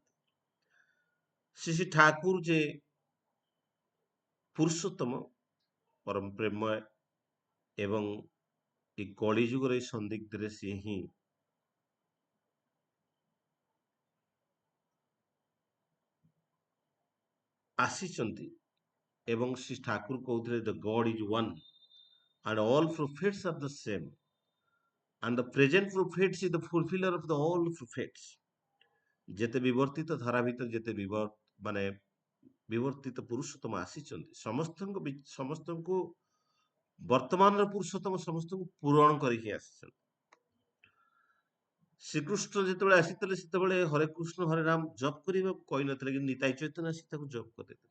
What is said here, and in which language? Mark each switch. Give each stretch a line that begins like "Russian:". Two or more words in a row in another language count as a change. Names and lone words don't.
Odia: ଶ୍ରୀ ଠାକୁର ଯେ ପୁରୁଷୋତ୍ତମ, ପରମ ପ୍ରେମୟ ଏବଂ ଏ କଳି ଯୁଗର ଏ ସନ୍ଦିଗ୍ଧରେ ସିଏ ହିଁ ଆସିଛନ୍ତି। ଏବଂ ଶ୍ରୀ ଠାକୁର କହୁଥିଲେ
English: the God is one and all prophets are the same and the present prophets is the fulfiller of the all prophets।
Odia: ଯେତେ ବିବର୍ତ୍ତିତ ଧାରା ଭିତରେ ଯେତେ ମାନେ ବିବର୍ତ୍ତିତ ପୁରୁଷୋତ୍ତମ ଆସିଛନ୍ତି, ସମସ୍ତଙ୍କୁ ବର୍ତ୍ତମାନର ପୁରୁଷୋତ୍ତମ ସମସ୍ତଙ୍କୁ ପୂରଣ କରିକି ଆସିଛନ୍ତି। ଶ୍ରୀକୃଷ୍ଣ ଯେତେବେଳେ ଆସିଥିଲେ ସେତେବେଳେ ହରେ କୃଷ୍ଣ ହରେ ରାମ ଜପ କରିବାକୁ କହିନଥିଲେ, କିନ୍ତୁ ନିତାଇ ଚୈତନ୍ୟ ଆସି ତାକୁ ଜପ କରିଥିଲେ।